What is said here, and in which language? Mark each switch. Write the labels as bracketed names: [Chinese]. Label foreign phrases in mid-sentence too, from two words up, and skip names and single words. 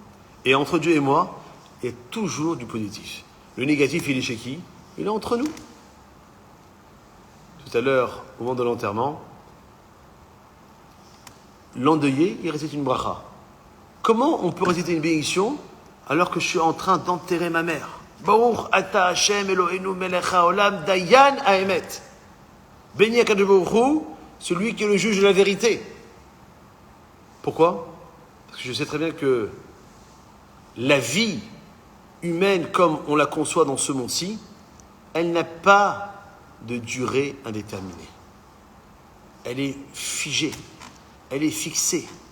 [French] Et entre Dieu et moi, il y a toujours du positif. Le négatif, il est chez qui? Il est entre nous. Tout à l'heure, au moment de l'enterrement, l'endeuillé, il récite une bracha. Comment on peut réciter une bénédiction alors que je suis en train d'enterrer ma mère? [Hebrew] ברוך אתה ה' אלוקינו מלך העולם דיין האמת. Béni הקדוש ברוך הוא, [French] celui qui est le juge de la vérité. Pourquoi? Parce que je sais très bien que la vie humaine, comme on la conçoit dans ce monde-ci, elle n'a pas de durée indéterminée. Elle est figée, elle est fixée.